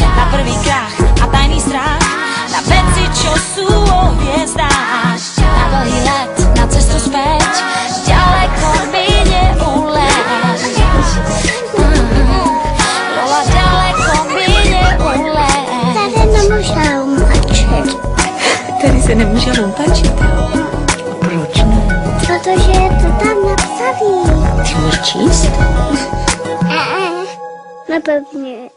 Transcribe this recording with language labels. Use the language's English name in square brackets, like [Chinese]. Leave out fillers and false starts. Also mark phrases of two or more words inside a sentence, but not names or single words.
[Slovak] Na prvý krach a tajný strach, na veci, čo sú o hviezdách. Na dlhý let, na cestu späť, ďaleko mi neuleť. Lola, ďaleko mi neuleť. [Czech] Tady nemůže umačit. Tady se nemůže lumpačit, jo? Proč ne? Protože je to tam napsaný. Ty můžeš číst? Nepevně.